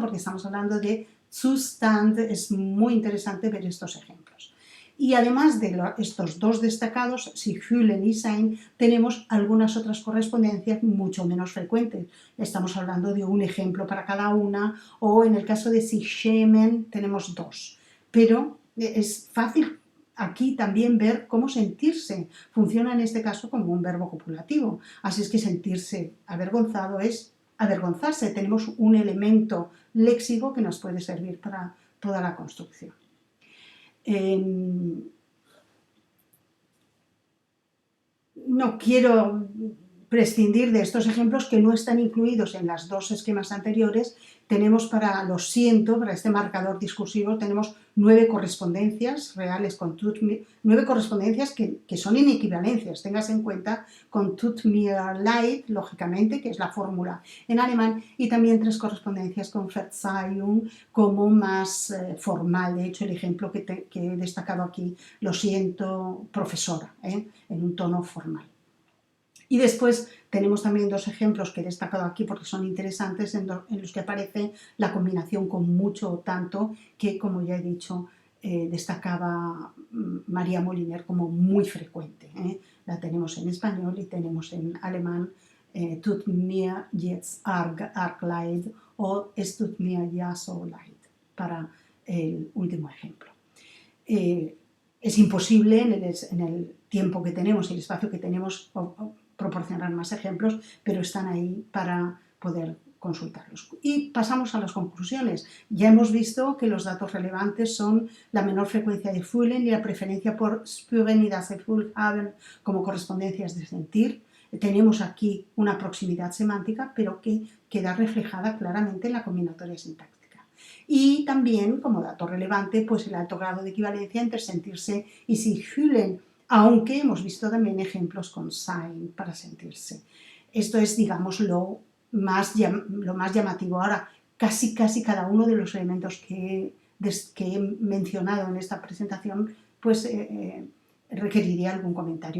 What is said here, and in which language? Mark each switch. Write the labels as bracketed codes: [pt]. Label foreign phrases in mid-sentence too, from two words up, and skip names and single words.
[es] Porque estamos hablando de Zustand, es muy interesante ver estos ejemplos. Y además de estos dos destacados, [de] sich fühlen y sein, [es] tenemos algunas otras correspondencias mucho menos frecuentes. Estamos hablando de un ejemplo para cada una, o en el caso de [de] sich schämen [es] tenemos dos. Pero es fácil aquí también ver cómo sentirse funciona en este caso como un verbo copulativo. Así es que sentirse avergonzado es avergonzarse. Tenemos un elemento léxico que nos puede servir para toda la construcción. No quiero prescindir de estos ejemplos que no están incluidos en los dos esquemas anteriores. Tenemos para lo siento, para este marcador discursivo, tenemos 9 correspondencias reales con 9 correspondencias que son inequivalencias. Tengas en cuenta con [de] tut mir leid, [es] lógicamente, que es la fórmula en alemán, y también 3 correspondencias con Verzeihung como más formal. De hecho, el ejemplo que he destacado aquí, lo siento, profesora, en un tono formal. Y después tenemos también 2 ejemplos que he destacado aquí porque son interesantes, en los que aparece la combinación con mucho o tanto, que, como ya he dicho, destacaba María Moliner como muy frecuente. La tenemos en español y tenemos en alemán [de] tut mir jetzt arg leid [es] o [de] es tut mir ja so leid, [es] para el último ejemplo. Es imposible en el tiempo que tenemos y el espacio que tenemos proporcionar más ejemplos, pero están ahí para poder consultarlos. Y pasamos a las conclusiones. Ya hemos visto que los datos relevantes son la menor frecuencia de fühlen y la preferencia por spüren y [de] das Gefühl haben [es] como correspondencias de sentir. Tenemos aquí una proximidad semántica, pero que queda reflejada claramente en la combinatoria sintáctica. Y también, como dato relevante, pues el alto grado de equivalencia entre sentirse y [de] sich fühlen, [es] aunque hemos visto también ejemplos con sein para sentirse. Esto es, digamos, lo más llamativo. Ahora, casi cada uno de los elementos que he mencionado en esta presentación, pues requeriría algún comentario.